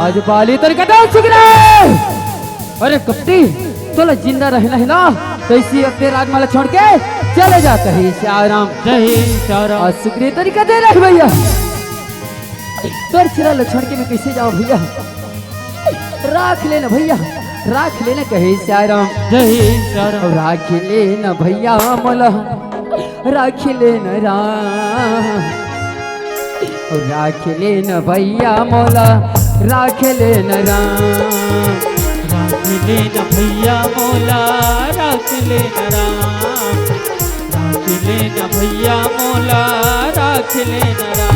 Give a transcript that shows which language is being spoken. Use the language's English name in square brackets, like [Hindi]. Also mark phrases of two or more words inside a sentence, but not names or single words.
[Chhattisgarhi] आज बाली तो कहते सुगरी अरे कपटी तोला जिंदा रहना है ना तो इसी अपने राजमाला छोड़ के चले जा कहे श्याराम। जय श्याराम। आज सुग्रीव तरीका दे रहे भैया तोर छिरा छोड़ के मैं कैसे जाऊं भैया, राख लेना भैया, राख लेना कहे श्याराम। जय श्याराम। राख लेना भैया मोला, राख लेना राम, राख लेना भैया मोला, राख लेना राम। राख लेना भैया मोला, राख लेना राम, राख लेना भैया मोला, राख लेना राम।